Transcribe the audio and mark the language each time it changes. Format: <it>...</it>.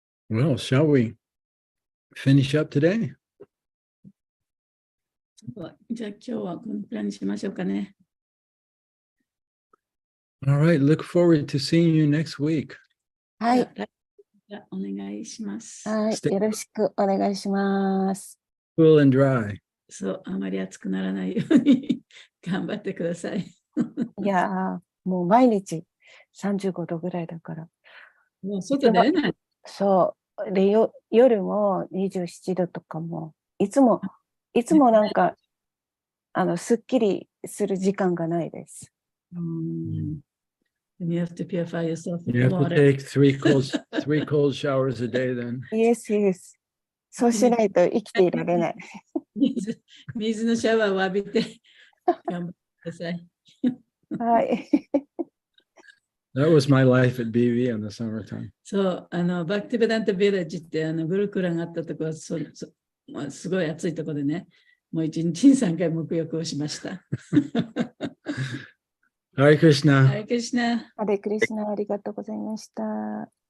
<en>Well, shall we finish up today?</en> <ja>じゃあ今日はこのくらいにしましょうかね。</ja> <en>All right, look forward to seeing you next week.</en> <ja>はい。じゃあお願いします。はい。よろしくお願いします。</ja> <en>Cool and dry.</en> <ja>そう、あまり暑くならないように頑張ってください。いやー、もう毎日35度ぐらいだから。もう外出れない。そう。で、夜も27度とかも、いつもなんか、すっきりする時間がないです。</ja> <en>You have to purify yourself with You have to water. take 3 cold showers a day then. Yes, yes.</en> <ja>そうしないと生きていられない。水のシャワーを浴びて頑張ってください。はい。</ja> <en>That was my life at BV in the summertime.</en> <ja>そう、バクティベダントビレッジってグルクラがあったところはまあ、すごい暑いところでね、もう1日に3回沐浴をしました。</ja> <en>Hare Krishna.</en> <ja>ハレクリシナ。ハレクリシナ、ありがとうございました。は</ja>